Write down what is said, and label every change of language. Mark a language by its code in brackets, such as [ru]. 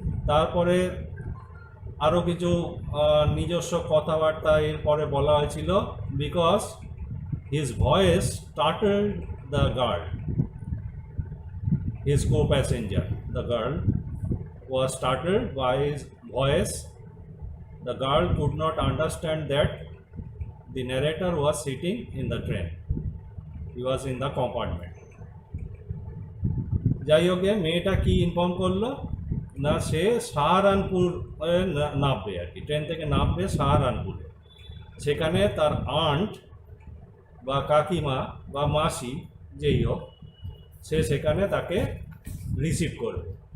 [bn] তারপরে আরও কিছু নিজস্ব কথাবার্তা এরপরে বলা হয়েছিল। [en] Because his voice started the girl, his co-passenger, the girl was startled by his voice. The girl could not understand that the narrator was sitting in the train. He was in the compartment. [bn] যাই হোক, মেয়েটা কি inform করলো না, সে সাহারানপুর নামবে আর কি, train থেকে নামবে সাহারানপুরে। সেখানে তার আন্ট বা কাকিমা বা মাসি যেই হোক, সে সেখানে তাকে রিসিভ করবে।